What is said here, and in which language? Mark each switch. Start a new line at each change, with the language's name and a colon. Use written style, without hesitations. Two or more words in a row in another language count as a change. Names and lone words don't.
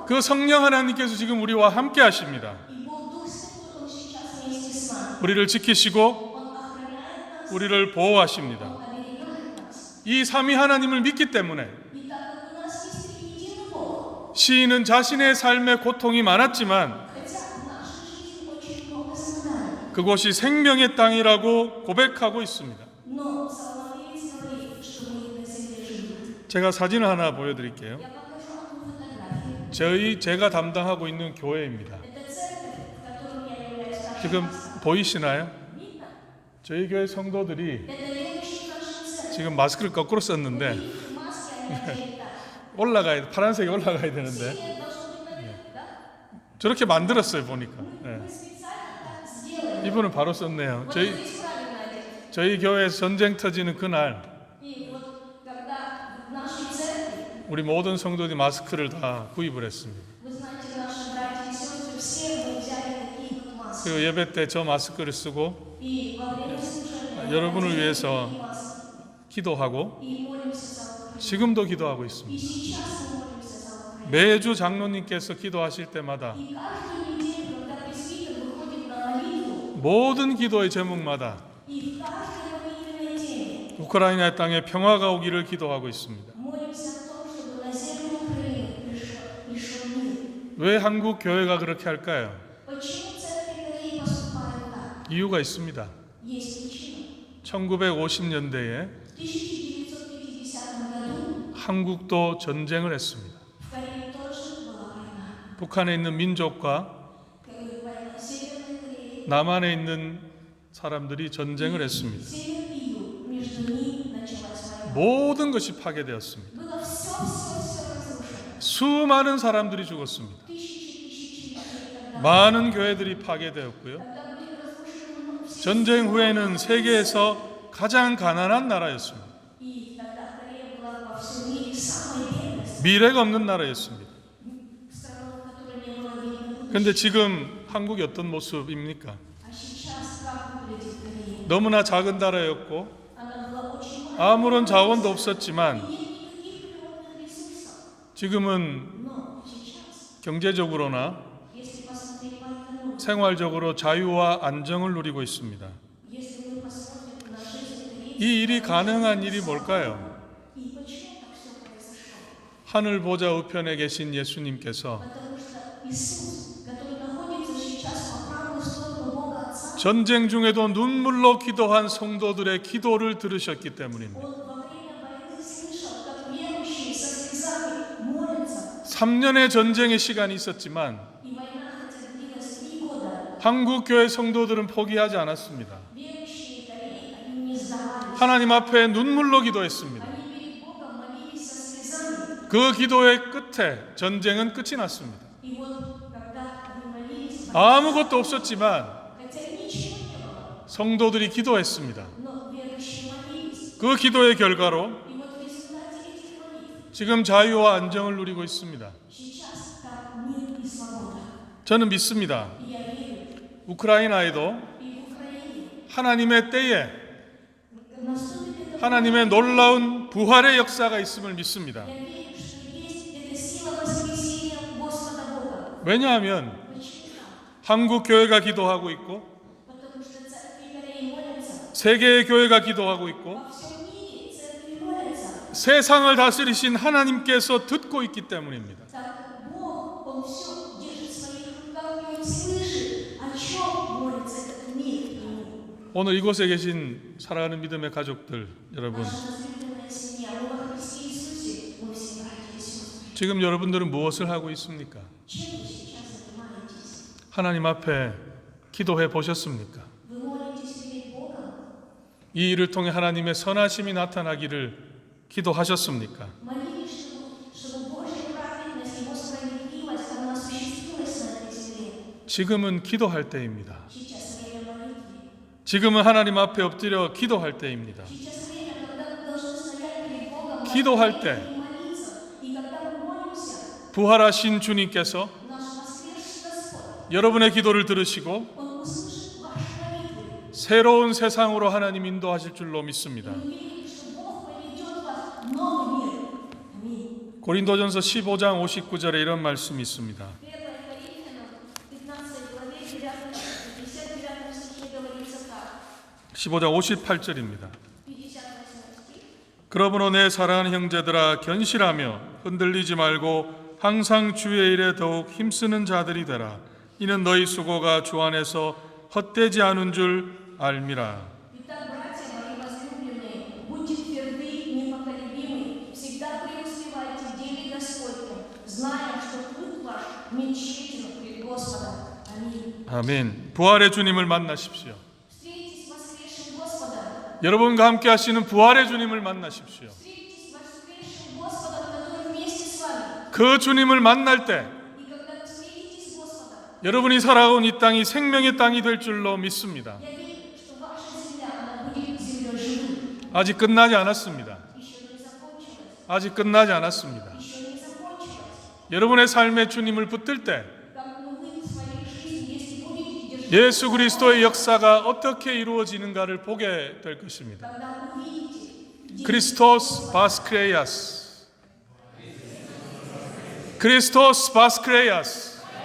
Korean: 그 성령 하나님께서 지금 우리와 함께 하십니다.
Russian: И Бог Дух Святой, Он сейчас вместе с нами.
Korean: 우리를 지키시고
Russian: Он охраняет нас,
Korean: 우리를 보호하십니다.
Russian: Он оберегает нас.
Korean: 이 삼위 하나님을 믿기 때문에
Russian: И так как у нас есть триединый Бог,
Korean: 시인은 자신의 삶에 고통이 많았지만
Russian: хотя в нашей жизни очень много страданий,
Korean: 그곳이 생명의 땅이라고 고백하고 있습니다.
Russian: но Соломеец говорит, что мы на земле живем.
Korean: 제가 사진을 하나 보여드릴게요.
Russian: Я покажу одну фотографию.
Korean: 제가 담당하고 있는 교회입니다.
Russian: Это церковь, в которой я являюсь старшим
Korean: 지금
Russian: пастором.
Korean: 보이시나요?
Russian: Видно?
Korean: 저희 교회 성도들이
Russian: Это верующие нашей церкви.
Korean: 지금 마스크를 거꾸로 썼는데
Russian: Их маски они одели так.
Korean: 올라가야 파란색이 올라가야 되는데
Russian: Синие должны быть наверх, да?
Korean: 저렇게 만들었어요 보니까. 예.
Russian: Мы специально так сделали.
Korean: 이분은 바로 썼네요.
Russian: Вот здесь правильно одеты.
Korean: 저희 교회 전쟁 터지는 그날
Russian: И вот когда в нашей церкви,
Korean: 우리 모든 성도들이 마스크를 다 구입을 했습니다.
Russian: вы знаете, наши братья и сестры, все мы взяли такие вот маски.
Korean: 그리고 예배 때 저 마스크를 쓰고
Russian: И во время служения
Korean: 여러분을
Russian: мы одели
Korean: 위해서
Russian: такие маски.
Korean: 기도하고
Russian: И молимся за Украину.
Korean: 지금도 기도하고
Russian: И
Korean: 있습니다.
Russian: сейчас мы молимся за Украину.
Korean: 매주 장로님께서 기도하실 때마다
Russian: И каждую неделю, когда пресвитер выходит на молитву,
Korean: 모든 기도의 제목마다
Russian: и в каждой молитвенной теме
Korean: 우크라이나 땅에 평화가 오기를 기도하고 있습니다.
Russian: молимся о том, чтобы на землю Украины пришел мир.
Korean: 왜 한국 교회가 그렇게 할까요?
Russian: Почему церкви Кореи поступают так?
Korean: 이유가 있습니다.
Russian: Есть причина.
Korean: 1950년대에
Russian: В 1950 году
Korean: 한국도 전쟁을 했습니다.
Russian: в Корее тоже была война.
Korean: 북한에 있는 민족과
Russian: Война Северной Кореи.
Korean: 남한에 있는 사람들이 전쟁을 했습니다.
Russian: Север и юг. Между ними началась война.
Korean: 모든 것이 파괴되었습니다.
Russian: Было все разрушено.
Korean: 수많은 사람들이 죽었습니다.
Russian: Тысячи людей тогда.
Korean: 많은 교회들이 파괴되었고요.
Russian: Тогда были разрушены все.
Korean: 전쟁 후에는 세계에서 가장 가난한 나라였습니다.
Russian: И тогда Корея была во всем мире самой бедной
Korean: 미래가 없는 나라였습니다.
Russian: страной, в которой не было видно
Korean: 그런데
Russian: будущего.
Korean: 지금 한국이 어떤 모습입니까?
Russian: А сейчас как выглядит Корея?
Korean: 너무나 작은 나라였고
Russian: Она была очень маленькой.
Korean: 아무런 자원도 없었지만
Russian: Нет никаких природных ресурсов.
Korean: 지금은
Russian: Но сейчас,
Korean: 경제적으로나
Russian: если посмотреть по экономике,
Korean: 생활적으로 자유와 안정을 누리고 있습니다.
Russian: если мы посмотрим на жизнь Кореи,
Korean: 이 일이 가능한 일이 뭘까요?
Russian: и почему так все произошло?
Korean: 하늘 보좌 우편에 계신 예수님께서
Russian: Потому что Иисус, который находится сейчас по правую сторону Бога Отца,
Korean: 전쟁 중에도 눈물로 기도한 성도들의 기도를 들으셨기 때문입니다.
Russian: Он во время войны слышал, как верующие со слезами молятся.
Korean: 3년의 전쟁의 시간이 있었지만
Russian: И война хотя длилась 3 года.
Korean: 한국 교회 성도들은 포기하지 않았습니다.
Russian: Верующие Кореи, они не сдавались.
Korean: 하나님 앞에 눈물로 기도했습니다.
Russian: Они перед Богом молились со слезами.
Korean: 그 기도의 끝에 전쟁은 끝이 났습니다.
Russian: И вот, когда они молились,
Korean: 아무것도 없었지만
Russian: хотя ничего не было,
Korean: 성도들이 기도했습니다.
Russian: но верующие молились.
Korean: 그 기도의 결과로
Russian: И вот в результате этих молитв
Korean: 지금 자유와 안정을 누리고 있습니다.
Russian: сейчас там мир и свобода.
Korean: 저는 믿습니다.
Russian: И я верю,
Korean: 우크라이나에도
Russian: и в Украине
Korean: 하나님의 때에
Russian: наступит это.
Korean: 하나님의 놀라운 부활의 역사가 있음을 믿습니다.
Russian: Я верю, что есть эта сила воскресения Господа Бога.
Korean: 왜냐하면
Russian: Почему?
Korean: 한국 교회가 기도하고 있고
Russian: Потому что церкви Кореи молятся.
Korean: 세계의 교회가 기도하고 있고
Russian: Во всем мире церкви молятся.
Korean: 세상을 다스리신 하나님께서 듣고 있기 때문입니다.
Russian: Так как Бог, Он все держит в своих руках, и Он слышит, о чем молится этот мир Ему.
Korean: 오늘 이곳에 계신 사랑하는 믿음의 가족들 여러분,
Russian: Наша возлюбленная семья, мы во Христе Иисусе, мы все братья и сестры.
Korean: 지금 여러분들은 무엇을 하고 있습니까?
Russian: Чем вы сейчас занимаетесь?
Korean: 하나님 앞에 기도해 보셨습니까?
Russian: Вы молитесь перед Богом?
Korean: 이 일을 통해 하나님의 선하심이 나타나기를 기도하셨습니까?
Russian: Молились, чтобы Божья праведность, Его справедливость, она осуществилась на этой земле.
Korean: 지금은 기도할 때입니다.
Russian: Сейчас время молитвы.
Korean: 지금은 하나님 앞에 엎드려 기도할 때입니다.
Russian: Сейчас время, когда мы должны стоять перед Богом.
Korean: 기도할 때
Russian: и молиться. И когда мы молимся,
Korean: 부활하신 주님께서
Russian: наш воскресший Господь,
Korean: 여러분의 기도를 들으시고
Russian: Он услышит ваши молитвы.
Korean: 새로운 세상으로 하나님 인도하실 줄로 믿습니다.
Russian: Мы верим, что Бог поведет вас в новый мир. Аминь.
Korean: 고린도전서 15장 59절에 이런 말씀이 있습니다.
Russian: 1 Коринфянам, 15 главе, 59 стихе говорится так.
Korean: 15장 58절입니다.
Russian: 58 стих.
Korean: 그러므로 내 사랑하는 형제들아 견실하며 흔들리지 말고 항상 주의 일에 더욱 힘쓰는 자들이 되라. 이는 너희 수고가 주 안에서 헛되지 않은 줄 알미라.
Russian: Итак, братья мои возлюбленные, будьте тверды, непоколебимы, всегда преуспевайте в деле Господнем, зная, что труд ваш не тщетен пред Господом. Аминь.
Korean: 아멘. 부활의 주님을 만나십시오.
Russian: Встретитесь с воскресшим Господом.
Korean: 여러분과 함께 하시는 부활의 주님을 만나십시오.
Russian: Встретитесь с воскресшим Господом, который вместе с вами.
Korean: 그 주님을 만날 때
Russian: И когда вы встретитесь с Господом,
Korean: 여러분이 살아온 이 땅이 생명의 땅이 될 줄로 믿습니다.
Russian: я верю, что ваша земля, она будет землей живым.
Korean: 아직 끝나지 않았습니다.
Russian: Еще не закончилась.
Korean: 아직 끝나지 않았습니다.
Russian: Еще не закончилась.
Korean: 여러분의 삶에 주님을 붙들 때
Russian: Как вы в своей жизни, если будете держать,
Korean: 예수 그리스도의 역사가 어떻게 이루어지는가를 보게 될 것입니다.
Russian: когда увидите Христос воскресе. Христос воскресе.